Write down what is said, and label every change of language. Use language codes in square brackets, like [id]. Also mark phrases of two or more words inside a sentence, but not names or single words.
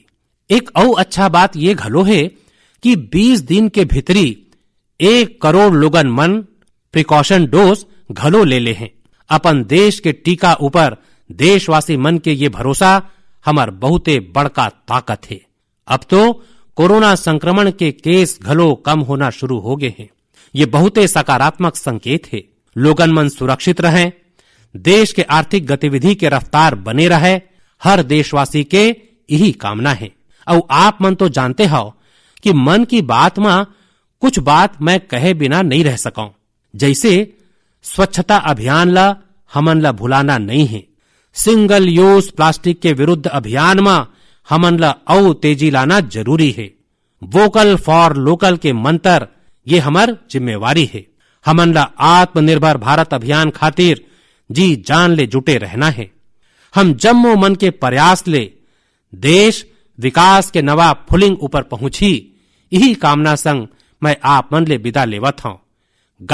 [hne] एक और अच्छा बात ये घलो है कि 20 दिन के भीतरी 1 करोड़ लोगन मन [en] precaution dose [hne] घलो ले हैं। अपन देश के टीका ऊपर देशवासी मन के ये भरोसा हमार बहुते बड़का ताकत है। अब तो कोरोना संक्रमण के केस घलो कम होना शुरू हो गए हैं। ये बहुते सकारात्मक संकेत है। लोगन मन सुरक्षित रहें, देश के आर्थिक गतिविधि के रफ्तार बने रहे, हर देशवासी के यही कामना है। और आप मन तो जानते हो कि मन की बात में कुछ बात मैं कहे बिना नहीं रह सकाऊं। जैसे स्वच्छता अभियान ला हमन ला भुलाना नहीं है। [en] single use [hne] प्लास्टिक के विरुद्ध अभियान में हमन ला और तेजी लाना जरूरी है। [en] vocal for local [hne] के मंत्र ये हमार जिम्मेवारी है। हमन ला आत्मनिर्भर भारत अभियान खातिर जी जान ले जुटे रहना है। हम जम्मो मन के प्रयास ले देश विकास के नवा फुलिंग ऊपर पहुंची, यही कामना संग मैं आप मन ले विदा लेवत हूं।